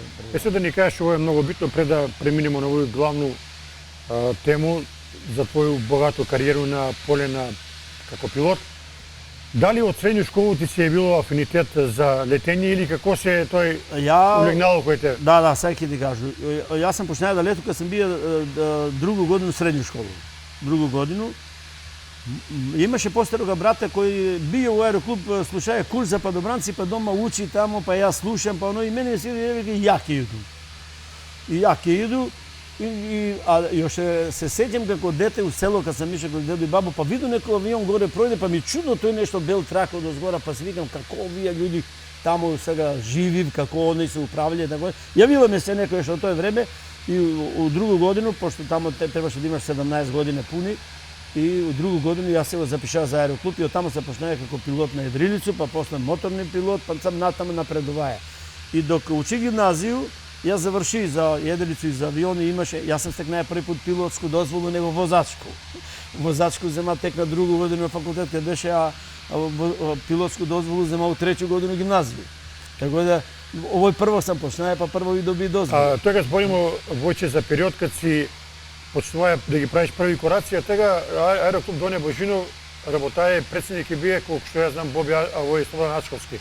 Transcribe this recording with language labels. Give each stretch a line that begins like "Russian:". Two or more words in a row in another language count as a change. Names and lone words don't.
Macedonian: Е сега да ни кажеш, ово е многу битно пред да преминеме на овој главну тему за твоју богато кариеру на поле на како пилот. Дали од средњу школу ти си е било афинитет за летење или како се тој Ја улегнало кој те? Да, сега ќе ти кажу. Јас сам почнаа да лету кога сам бија другу годину средњу школу. Другу годину. Имаше постарога брата кој бија у аероклуб, слушае курс за падобранци, па дома учи тамо, па јас слушам, па оно и мене си вика ја ќе иду. И ја ќе иду. А јоше се сеќам како дете у село кога сам ише кога дедо и бабо, па виду некој авион горе пројде, па ми чудно тој нешто бел трак од озгора, па си викам како овие луѓе таму сега живи, како они се управљаат, така. Јавила ми се некој што тоа време и у другу годину, пошто таму требаше да имаш 17 години пуни, и у другу годину јас се го запишав за аероклуб и од таму се почнаа како пилот на едрилицу, па после моторни пилот, па сам натаму напредуваја. И док учи гимназију, Јас завршив за Једрицу и за авиони, јас сам стекнаа први пат пилотску дозволу, него возачку. Возачку зема тек на другу годину на факултет, кај беше, пилотску дозволу зема у тречу годину гимназија. Така да, овој прво сам почнаа, па прво и доби дозволу. Тоа зборимо Војче за период кад си почнува да ги правиш први кораци, а тега Аероклуб Доне Божинов работае председник и бие, колку што ја знам, Боби овој Слободан Ачковски.